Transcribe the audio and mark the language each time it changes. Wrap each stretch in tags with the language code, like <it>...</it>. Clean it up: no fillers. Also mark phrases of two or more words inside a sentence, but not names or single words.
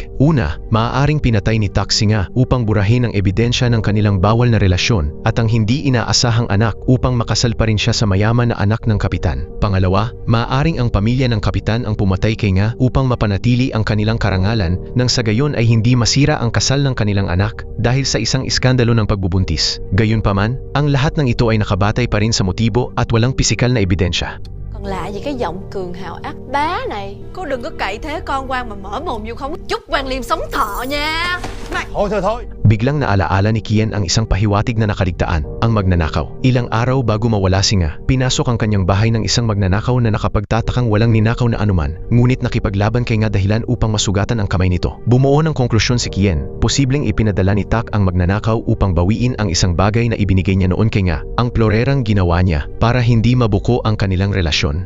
<tl>Una, maaaring pinatay ni Tak si nga upang burahin ang ebidensya ng kanilang bawal na relasyon at ang hindi inaasahang anak upang makasal pa rin siya sa mayaman na anak ng kapitan. Pangalawa, maaaring ang pamilya ng kapitan ang pumatay kay nga upang mapanatili ang kanilang karangalan nang sa gayon ay hindi masira ang kasal ng kanilang anak dahil sa isang iskandalo ng pagbubuntis. Gayunpaman, ang lahat ng ito ay nakabatay pa rin sa motibo at walang pisikal na ebidensya.</tl> <vi>Còn lạ gì cái giọng cường hào ác bá này. Cô đừng có cậy thế con quan mà mở mồm vô không. Chúc Quan Liêm sống thọ nha. Thôi.</vi> <tl>Biglang naalaala ni Kian ang isang pahiwatig na nakaligtaan, ang magnanakaw. Ilang araw bago mawala si nga, pinasok ang kanyang bahay ng isang magnanakaw na nakapagtatakang walang ninakaw na anuman, ngunit nakipaglaban kay nga dahilan upang masugatan ang kamay nito. Bumuo ng konklusyon si Kian, posibleng ipinadala ni Tak ang magnanakaw upang bawiin ang isang bagay na ibinigay niya noon kay nga, ang florerang ginawa niya para hindi mabuko ang kanilang relasyon.</tl>